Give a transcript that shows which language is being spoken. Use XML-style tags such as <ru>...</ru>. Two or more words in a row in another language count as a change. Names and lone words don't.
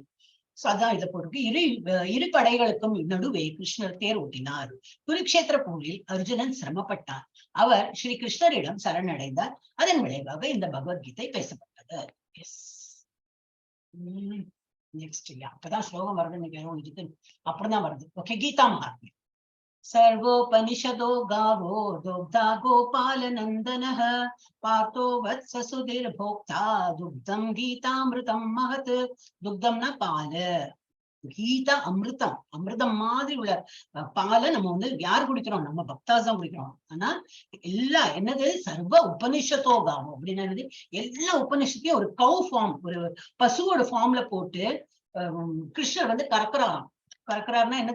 <ta>சோ அதான் இதை போட்டு இரு படைகளுக்கும் நடுவே கிருஷ்ணர் தேர் ஓட்டினார். குருக்ஷேத்திர போரில் அர்ஜுனன் சிரமப்பட்டார். அவர் ஸ்ரீ கிருஷ்ணரிடம் சரணடைந்தார். அதன் விளைவாக இந்த பகவத்கீதை பேசப்பட்டது. நெக்ஸ்ட் அப்பதான் ஸ்லோகம் வருது, அப்படிதான் வருது. ஓகே, கீதா மகாத்மியம்.</ta> <sa>सर्वोपनिषदो गावो दुग्धा गोपाल नंदनः पार्थो वत्स सुधीर्भोक्ता दुग्धम गीतामृतम महत्.</sa> <ta>துக்தம்னா பால், கீதா அமிர்தம், அமிர்தம் மாதிரி உள்ள பாலை நம்ம வந்து யார் குடிக்கிறோம்? நம்ம பக்தாஸ் தான் குடிக்கிறோம். ஆனா எல்லா என்னது?</ta> <sa>सर्व उपनिषदो गावो</sa> <ta>அப்படின்னா என்னது? எல்லா உபனிஷத்தையும் ஒரு</ta> <en>cow form,</en> <ta>ஒரு பசுவோட ஃபார்ம்ல போட்டு கிருஷ்ணர் வந்து கறக்குறாருன்னா என்னது?</ta>